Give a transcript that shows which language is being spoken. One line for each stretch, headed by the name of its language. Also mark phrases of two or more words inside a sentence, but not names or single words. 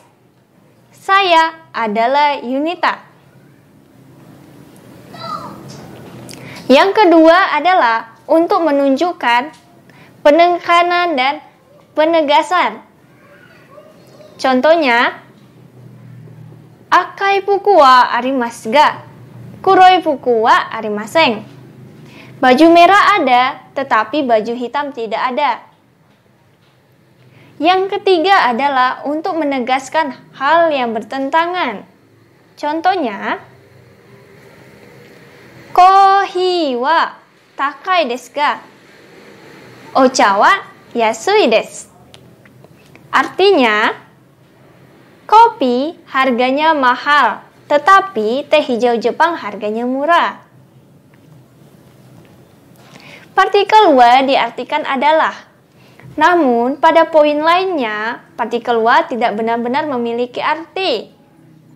Indonesian: Saya adalah Yunita. Yang kedua adalah untuk menunjukkan penekanan dan penegasan. Contohnya,
Japanese: 赤い服はありますが、黒い服はありません.
Indonesian: Baju merah ada, tetapi baju hitam tidak ada. Yang ketiga adalah untuk menegaskan hal yang bertentangan. Contohnya,
Japanese: コーヒーは高いですが、お茶は安いです.
Indonesian: Artinya, kopi harganya mahal, tetapi teh hijau Jepang harganya murah. Partikel wa diartikan adalah. Namun, pada poin lainnya, partikel wa tidak benar-benar memiliki arti.